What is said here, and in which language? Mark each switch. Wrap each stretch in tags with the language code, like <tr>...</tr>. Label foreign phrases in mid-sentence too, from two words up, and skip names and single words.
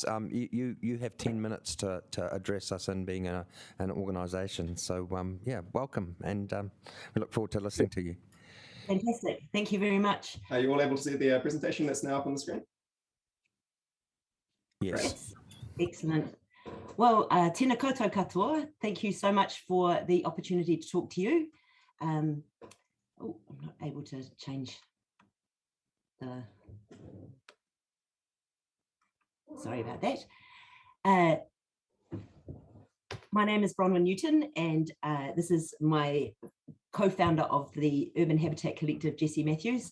<en>You have 10 minutes to address us in being an organisation. So, yeah, welcome. And we look forward to listening to you. Fantastic. Thank you very much. Are you all able to see the presentation that's now up on the screen? Yes. Yes. Excellent. Well,</en> <mi>tēnā koutou katoa.</mi> <en>Thank you so much for the opportunity to talk to you. Oh, I'm not able to change the... Sorry about that. My name is Bronwyn Newton, and this is my co-founder of the Urban Habitat Collective, Jessie Matthews.</en>